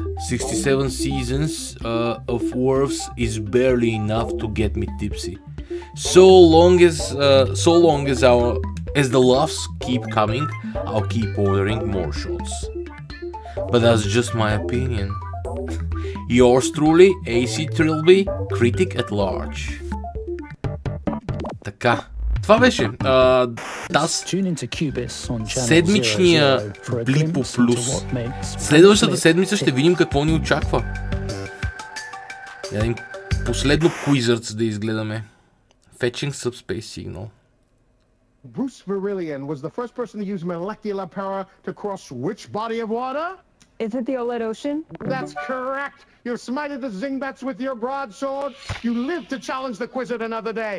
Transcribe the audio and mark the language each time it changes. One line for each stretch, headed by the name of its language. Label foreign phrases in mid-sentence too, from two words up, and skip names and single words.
English: 67 seasons of Worfs is barely enough to get me tipsy. So long as the laughs keep coming, I'll keep ordering more shots. But that's just my opinion. Yours truly, AC Trilby, critic at large.
Bulgarian: Така. Това беше седмичния Blippo Плюс. Следващата седмица ще видим какво ни очаква. Един последно Quizards да изгледаме.
English: Fetching subspace signal. Bruce Virillion was the first person to use molecular power to cross which body of water? Is it the Oled Ocean? That's correct. You smited the Zingbats with your broadsword. You live to challenge the Quizard another day.